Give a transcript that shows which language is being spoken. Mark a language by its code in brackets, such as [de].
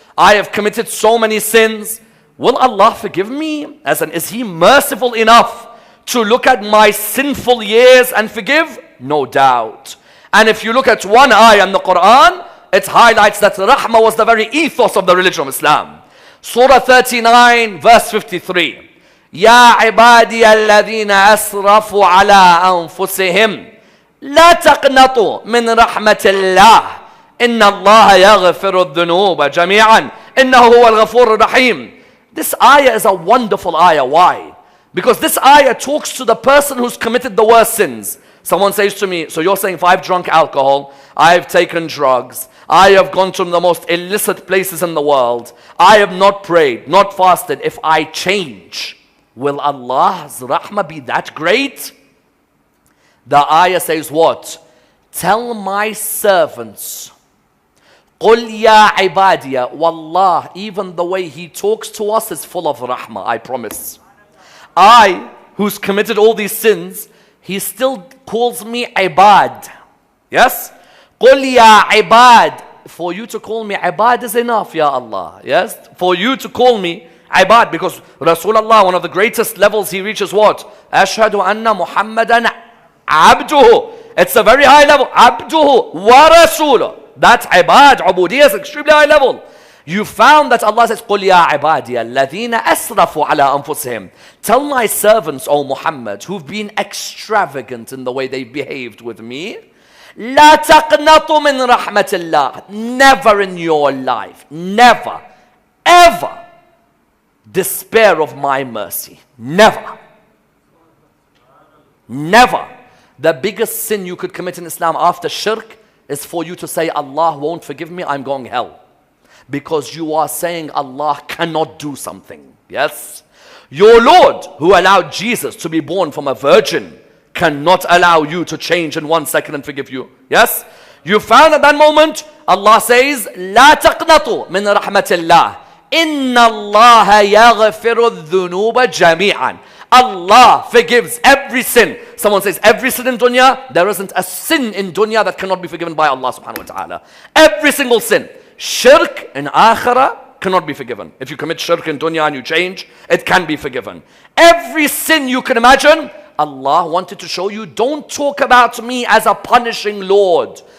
[en] I have committed so many sins. Will Allah forgive me? Is he merciful enough to look at my sinful years and forgive? No doubt. And if you look at one ayah in the Quran, it highlights that rahmah was the very ethos of the religion of Islam. Surah 39, verse 53. [ar] يا عبادي الذين أسرفوا على أنفسهم لا تقنطوا من رحمة الله إن الله يغفر الذنوب جميعا إنه هو الغفور الرحيم. [en] This ayah is a wonderful ayah. Why? Because this ayah talks to the person who's committed the worst sins. Someone says to me, so you're saying if I've drunk alcohol, I've taken drugs, I have gone to the most illicit places in the world, I have not prayed, not fasted, if I change, will Allah's rahmah be that great? The ayah says what? Tell my servants, [ar] قُلْ يَا عِبَادِيَ. [en] Wallah, even the way he talks to us is full of rahmah, I promise. I, who's committed all these sins, he still calls me ibad. Yes? [ar] قُلْ يَا عِبَادِ. [en] For you to call me ibad is enough, Ya Allah. Yes? For you to call me ibad, because Rasulullah, one of the greatest levels he reaches what? [ar] Ashhadu anna Muhammadan abduhu. [en] It's a very high level. [ar] Abduhu wa rasuluh. [en] That's [ar] ibad. [en] Ubudiyya is extremely high level. You found that Allah says, [ar] قُلْ يَا عِبَادِيَ الَّذِينَ أَسْرَفُوا عَلَىٰ أَنفُسِهِمْ. [en] Tell my servants, O Muhammad, who've been extravagant in the way they behaved with me, [ar] لَا تَقْنَطُوا مِنْ رَحْمَةِ اللَّهِ. [en] Never in your life, never, ever despair of my mercy. Never. Never. The biggest sin you could commit in Islam after shirk is for you to say, Allah won't forgive me, I'm going hell. Because you are saying Allah cannot do something. Yes? Your Lord, who allowed Jesus to be born from a virgin, cannot allow you to change in 1 second and forgive you. Yes? You found at that moment, Allah says, [ar] لا تقنطوا من رحمة الله إن الله يغفر الذنوب جميعا. [en] Allah forgives every sin. Someone says, every sin in dunya? There isn't a sin in dunya that cannot be forgiven by Allah subhanahu wa ta'ala. Every single sin. Shirk in akhirah cannot be forgiven. If you commit shirk in dunya and you change, it can be forgiven. Every sin you can imagine, Allah wanted to show you, don't talk about me as a punishing Lord.